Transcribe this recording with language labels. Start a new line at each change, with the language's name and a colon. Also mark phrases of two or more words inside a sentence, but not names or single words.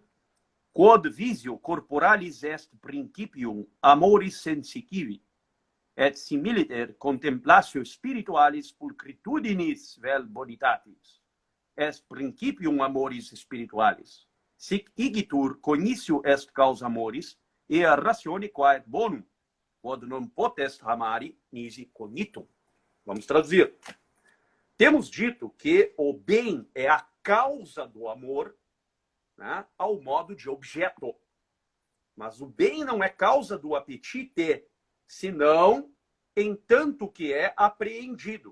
Latin: Quod visio corporalis est principium amoris sensitivi, et similiter contemplatio spiritualis pulchritudinis vel bonitatis, est principium amoris spiritualis. Sic igitur cognitio est causa amoris, ea ratione quae bonum, quod non potest amari nisi cognitum.
Portuguese: Vamos traduzir. Temos dito que o bem é a causa do amor, né, ao modo de objeto. Mas o bem não é causa do apetite, senão em tanto que é apreendido.